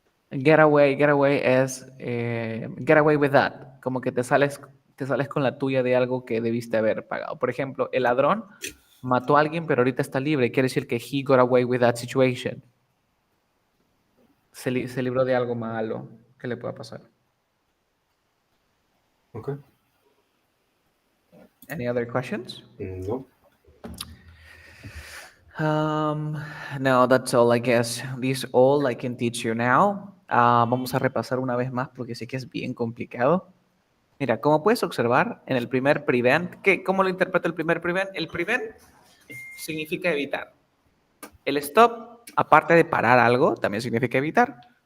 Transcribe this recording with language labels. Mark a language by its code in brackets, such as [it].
[en] Get away es get away with that. [es] Como que te sales con la tuya de algo que debiste haber pagado. Por ejemplo, el ladrón mató a alguien, pero ahorita está libre. Quiere decir que [en] he got away with that situation. [es] Se libró de algo malo que le pueda pasar. Ok. [en] Any other questions? No. Um, no, that's all, I guess. This all I can teach you now. [es] Vamos a repasar una vez más porque sé que es bien complicado. Mira, como puedes observar en el primer prevent, ¿cómo lo interpreta el primer prevent? El prevent significa evitar. El stop, aparte de parar algo, también significa evitar.